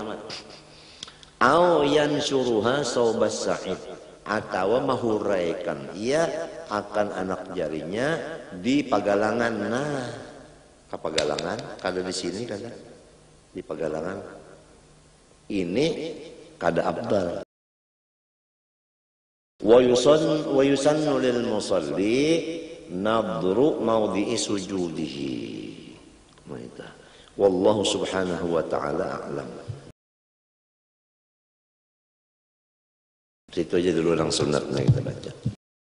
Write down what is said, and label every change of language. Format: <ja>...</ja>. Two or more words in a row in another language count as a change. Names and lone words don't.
<ar>أو ينشرها صوب الساعد</ar> <bjn>atau mahuraikan ia akan anak jarinya di pagalangan. Nah, ke pagalangan kada di sini kada di pagalangan. Ini kada abdal.</bjn> <ar>ويسن للمصلي نظر موضع سجوده. والله سبحانه وتعالى أعلم.</ar> <bjn>Itu aja dulu yang sunatnya kita baca.</bjn>